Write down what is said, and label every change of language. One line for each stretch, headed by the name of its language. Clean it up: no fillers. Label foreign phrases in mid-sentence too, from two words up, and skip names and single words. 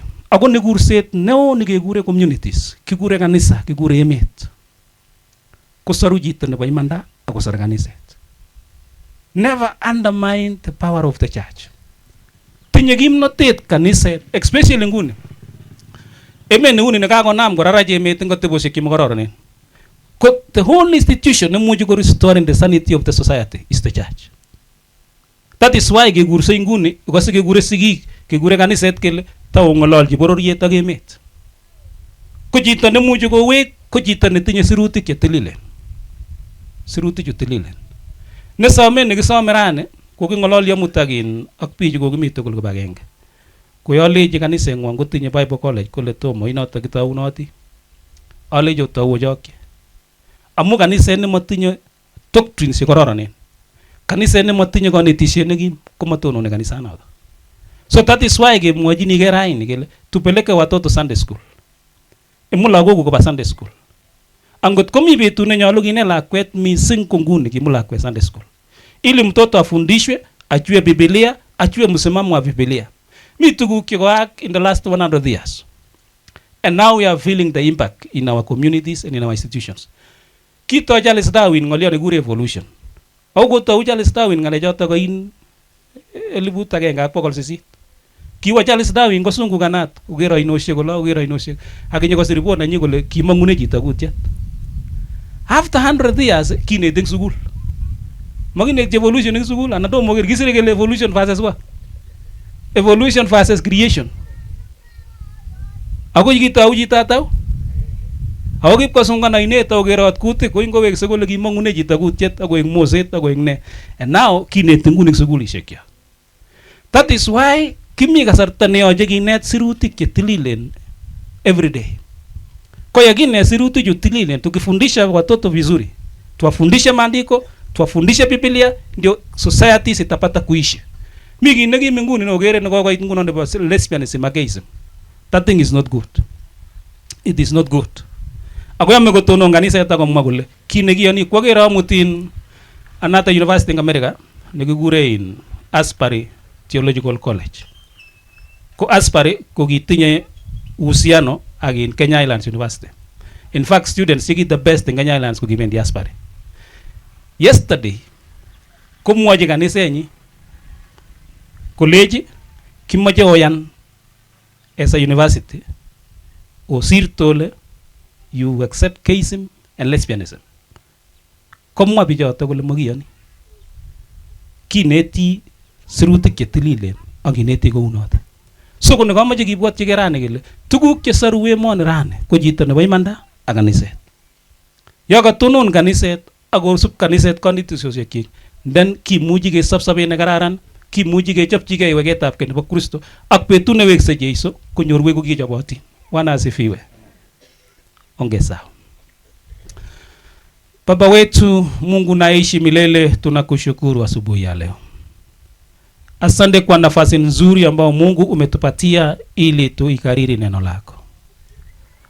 Kalenjin: Ako ni kurset neo nikekure communities, kikure kanisa, kikure emet. Ko saru chito nebo imanda ako sar kaniset.
English: Never undermine the power of the church.
Kalenjin: Tinye kimnotet kaniset, especially nguni. Emet nguni nekakonam korarach emet eng atebosiek chemakororonen.
English: The whole institution
Kalenjin: nemuchi ko
English: restoring the sanity of the society is the church. That is why
Kalenjin: kekurse inguni, ukase kekure sigik, kekure kaniset kele tau ng'ololchi bororiet ak emet. Ko chito nemuchi kowek ko chito netinye sirutik chetililen. Sirutik chu tililen. Nesome nekisome rani ko king'ololyo amut ak bichu kokimi tugul kibagenge. Ko yolechi kaniseng'wong kotinye Bible College kole tomo inoto kitaunoti. Alechi otau ochokyi. Amu kaniset nematinye doctrines chekororonen. Kaniset nematinye kanetisiet nekim komatonone kanisanoto.
English: So that is why
Kalenjin: kemwochini ke raini kele
Swahili: tupeleke watoto
English: Sunday school.
Kalenjin: Imu lagok koba
English: Sunday school.
Kalenjin: Angot komi betut nenyolu kinet lakwet mising ko nguni kimu lakwet
English: Sunday school.
Swahili: Ili mtoto afundishwe, ajue Biblia, ajue msimamo wa Biblia.
Kalenjin: Mi tuguk chikoak
English: in the last 100 years. And now we are feeling the impact in our communities and in our institutions.
Kalenjin: Kito Charles Darwin ng'olyo nekikure evolution. Au kotou Charles Darwin ng'alechoto koin 1800. Kiwa Charles Darwin kosungukanat, uker oinosiek kolo, uker oinosiek. Akinye kosir report nenyi kole kimang'une chito kutiet.
English: After 100 years
Kalenjin: kineti eng sukul. Makineti evolution eng sukul, anan tomo ker kisire kele
English: evolution versus what? Evolution versus creation.
Kalenjin: Ako kitou chito tau. Ako kipkosungan oinet okerot kutik ko ingowekse kole kimang'une chito kutiet akoek moset akoek ne.
English: And now
Kalenjin: kineti nguni eng sukulishek kyok.
English: That is why
Kalenjin: kimi kasarta neyoche kinet sirutik chetililen
English: every day.
Swahili: Kwa yakinet sirutik chu tililen, tukifundisha watoto vizuri, tuwafundishe maandiko, tuwafundishe Biblia, ndio society zitapata kuishi.
Kalenjin: Mi kiit nekim nguni nokere nekokoit nguno nebo lesbianism ak gayism.
English: That thing is not good. It is not good.
Kalenjin: Ako yame kotonon kaniset akomwa kole kiit nekiyoni kwakere amutin
English: another university in America
Kalenjin: nekikure
English: in Asbury Theological College.
Kalenjin: Ko Asbury ko kitinye uhusiano ak
English: in Kenya Highlands University. In fact, students chiki the best in Kenya Highlands
Kalenjin: ko kibendi
English: Asbury. Yesterday
Kalenjin: komwochi kanisenyi kolechi kimoche oyan
English: as a university osirtole you accept gayism and lesbianism.
Kalenjin: Komwa bichoto kole makiyoni. Kineti sirutik chetililen ak kineti kounoto. So kono kamache kibwatchi kerani kele tuguk chesaru emoni rani ko chito nebo imanda ak kaniset. Yo katonon kaniset ak kosub kaniset kanetisiosiekchik, then kimuchi kesop sobet nekararan, kimuchi kechopchigei weketab kei nebo Kristo ak betut newekse Jeiso konyor wegu kichobotin.
Swahili: Bwana asifiwe. Ongeza. Baba wetu Mungu naishi milele, tunakushukuru asubuhi ya leo. Asante kwa nafasi nzuri ambao Mungu umetupatia ili tuikariri neno lako.